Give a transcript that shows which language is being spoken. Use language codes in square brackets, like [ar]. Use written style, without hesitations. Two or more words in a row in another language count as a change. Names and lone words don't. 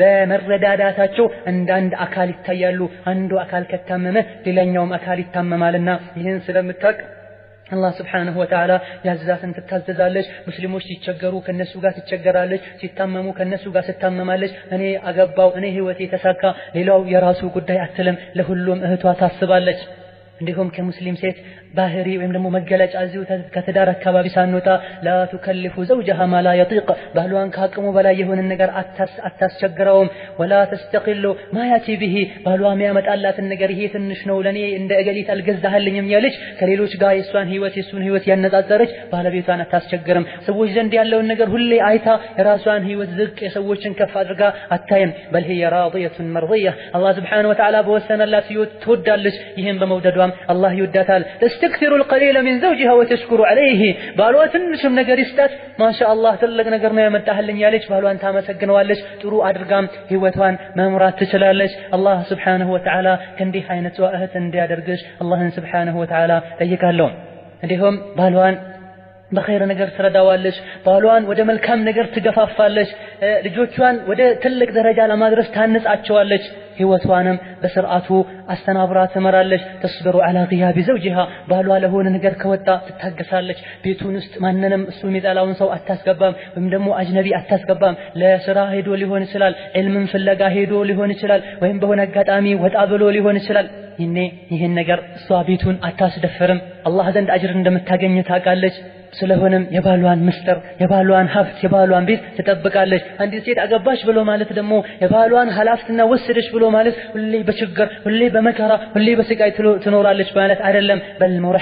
[am] በመረዳዳታቸው እንዳንድ አካል ይታያሉ። አንዱ አካል ከታመመ ሌላኛውም አካል ይታመማልና ይህን ስለምታውቅ አላህ [ar] سبحانه وتعالى [am] ያዛትን ትታዘዛለች። ሙስሊሞች ሲቸገሩ ከነሱ ጋር ትቸገራለች፣ ሲታመሙ ከነሱ ጋር ትታመማለች። እኔ አገባው እኔ ህይወቴ ተሳካ ሌላው የራሱ ጉዳይ አትልም፣ ለሁሉም እህቷ ታስባለች። እንዲሁም ከሙስሊም ሴት ባህሪ ወይም ደግሞ መገለጫ እዚሁ ከትዳር አካባቢ ሳንወጣ [ar] لا تكلف زوجها ما لا يطيق [am] ባሏን ካቅሙ በላይ የሆነ ነገር አታስቸግረውም። [ar] ولا تستقل ما ياتي به [am] ባሏ የሚያመጣላትን ነገር ይሄ ትንሽ ነው ለኔ እንደ እገሊት አልገዛህልኝም ያለች ከሌሎች ጋር የሷን ህይወት ያነጻጸረች ባለቤቷን አታስቸግርም። ሰዎች ዘንድ ያለውን ነገር ሁሌ አይታ የራሷን ህይወት ዝቅ የሰዎችን ከፍ አድርጋ አታይም። [ar] بل هي راضية مرضية [am] አላህ [ar] سبحانه وتعالى [am] በወሰነላት ህይወት ትወዳለች። ይሄን በመውደዷም አላህ ይወዳታል። [ar] تستكثر القليل من زوجها وتشكر عليه [am] ባሏ ትንሽም ነገር ይስጣት ማሻአላህ ትልቅ ነገር ነው ያመጣህልኝ ያለች ባሏን ታመሰግነዋለች። ጥሩ አድርጋም ህይወቷን መምራት ትችላለች። አላህ [ar] سبحانه و [am] Ta'ala ከእንዲህ አይነቷ እህት እንዲያደርግሽ አላህን [ar] سبحانه وتعالى [am] ጠይቃለሁ። እንዲሁም ባሏን በኸይር ነገር ትረዳዋለች፣ ባሏን ወደ መልካም ነገር ትገፋፋለች፣ ልጆቿን ወደ ትልቅ ደረጃ ለማድረስ ታንጻቸዋለች። ህይወቷንም በስርዓቱ አስተናብራ ትመራለች። ተስበሩ [ar] على غياب زوجها [am] ባሏ ለሆነ ነገር ከወጣ ትታገሳለች። ቤቱን ውስጥ ማንንም እሱ የሚጠላውን ሰው አታስገባም፣ ወይም ደግሞ አጅነቢ አታስገባም። ለስራ ሄዶ ሊሆን ይችላል፣ ዕልምን ፍለጋ ሄዶ ሊሆን ይችላል፣ ወይም በሆነ አጋጣሚ ወጣ ብሎ ሊሆን ይችላል። ይሄን ነገር እሷ ቤቱን አታስደፍርም። አላህ ዘንድ አጅር እንደምታገኝ ታውቃለች። ስለሆነም የባሏን ምስጢር የባሏን ሀብት የባሏን ቤት ትጠብቃለች። አንዲት ሴት አገባች ብሎ ማለት ደግሞ የባሏን ኃላፊነት ወሰደች ብሎ ማለት ሁሌ በችግር ሁሌ በመከራ ሁሌ በስቃይ ትኖራለች ማለት አይደለም። በል